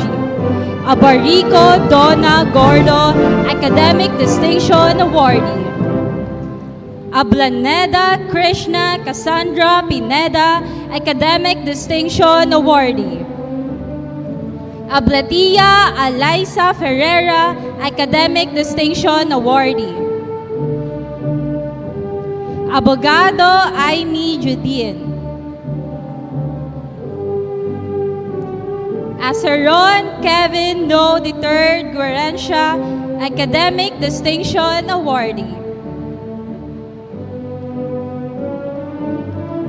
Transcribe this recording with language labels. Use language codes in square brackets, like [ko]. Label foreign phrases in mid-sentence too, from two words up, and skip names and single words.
[en] Abarico Donna Gordo, Academic Distinction Awardee. Ablaneda Krishna Cassandra Pineda, Academic Distinction Awardee. Ablatia Alaisa Ferreira, Academic Distinction Awardee. Abogado Aimee Judien. Asaron Kevin No III Guerencia, Academic Distinction Awardee.